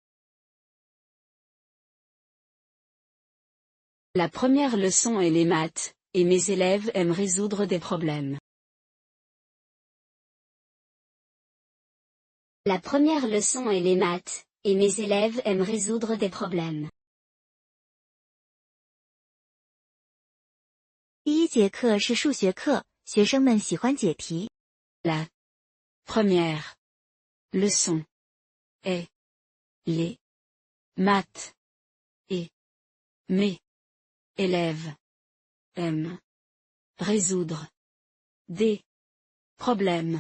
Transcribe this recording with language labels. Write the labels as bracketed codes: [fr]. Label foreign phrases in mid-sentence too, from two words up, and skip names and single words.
[fr] La première leçon est les maths, et mes élèves aiment résoudre des problèmes. La première leçon est les maths, et mes élèves aiment résoudre des problèmes. [zh] 第一节课是数学课，学生们喜欢解题。 [fr] La première leçon est les maths, et mes élèves aiment résoudre des problèmes.